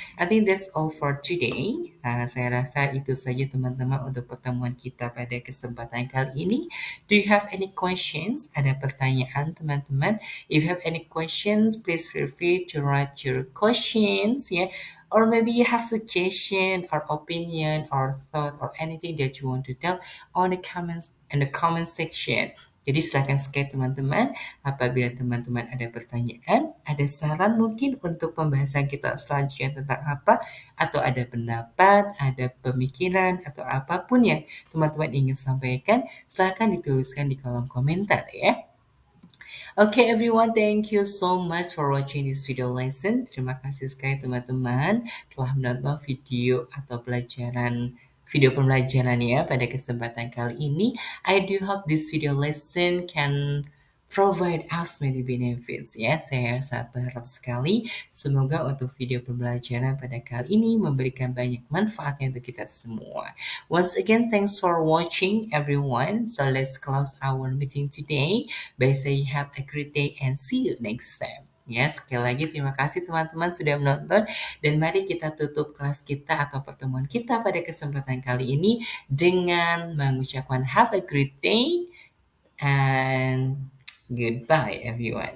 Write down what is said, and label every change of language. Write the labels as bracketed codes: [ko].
[en] I think that's all for today. [id] Saya rasa itu saja teman-teman untuk pertemuan kita pada kesempatan kali ini. [en] Do you have any questions? [id] Ada pertanyaan teman-teman? [en] If you have any questions, please feel free to write your questions, yeah. Or maybe you have suggestion or opinion or thought or anything that you want to tell on the comments in the comment section. [id] Jadi silakan sekali teman-teman, apabila teman-teman ada pertanyaan, ada saran mungkin untuk pembahasan kita selanjutnya tentang apa, atau ada pendapat, ada pemikiran, atau apapun yang teman-teman ingin sampaikan, silakan dituliskan di kolom komentar ya. [en] Okay, everyone, thank you so much for watching this video lesson. [id] Terima kasih sekali teman-teman telah menonton video pembelajaran ya pada kesempatan kali ini. [en] I do hope this video lesson can provide us many benefits ya. [id] Saya sangat berharap sekali semoga untuk video pembelajaran pada kali ini memberikan banyak manfaatnya untuk kita semua. [en] Once again, thanks for watching everyone. So let's close our meeting today by saying have a great day and see you next time. [id] Ya, sekali lagi terima kasih teman-teman sudah menonton dan mari kita tutup kelas kita atau pertemuan kita pada kesempatan kali ini dengan mengucapkan [en] have a great day and goodbye everyone.